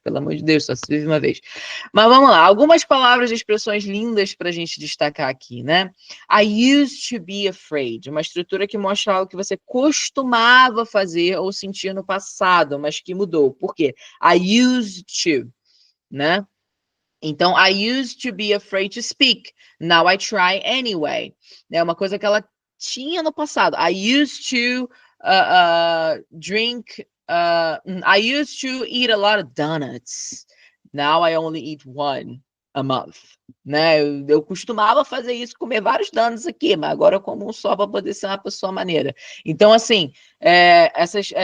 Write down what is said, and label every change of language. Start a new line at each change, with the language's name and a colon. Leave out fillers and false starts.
Portuguese: Pelo amor de Deus, só se vive uma vez. Mas vamos lá. Algumas palavras e expressões lindas para a gente destacar aqui, né?
English: I used to be afraid.
Portuguese: Uma estrutura que mostra algo que você costumava fazer ou sentir no passado, mas que mudou. Por quê?
English: I used to,
Portuguese: né?
English: Então, I used to be afraid to speak. Now I try anyway.
Portuguese: É uma coisa que ela tinha no passado.
English: I used to drink... I used to eat a lot of donuts. Now I only eat one a month.
Portuguese: Né? Eu costumava fazer isso, comer vários donuts aqui, mas agora eu como um só para poder ser uma pessoa maneira. Então, assim, essa